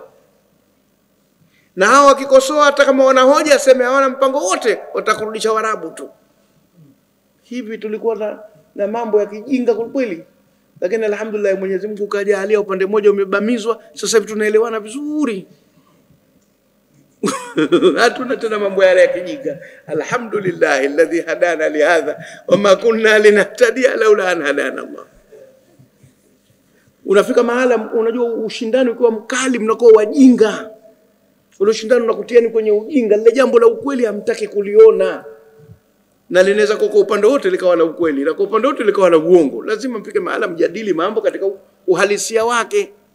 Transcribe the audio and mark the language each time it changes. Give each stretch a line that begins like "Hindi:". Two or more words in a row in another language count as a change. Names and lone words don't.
Swahili: Na hao wakikosoa hata kama wana hoja sema hawana mpango wote, watakurudisha Waarabu tu. Hivi tulikuwa na mambo ya kijinga kweli. Lakini alhamdulillah Mwenyezi Mungu kajalia upande mmoja umebamizwa, sasa hivi tunaelewana vizuri. Hatuna tena mambo yale ya kijinga.
Arabic: الحمد لله الذي هدانا لهذا وما كنا لنهتدي لولا أن هدانا الله.
Swahili: Unafika mahala unajua ushindani ukiwa mkali mnakuwa wajinga. Ule ushindani unakutiani kwenye ujinga, lile jambo la ukweli hamtaki kuliona. Na linaweza kwa upande wote likawa la ukweli, na kwa upande wote likawa la uongo. Lazima mpike mahala mjadili mambo katika uhalisia wake.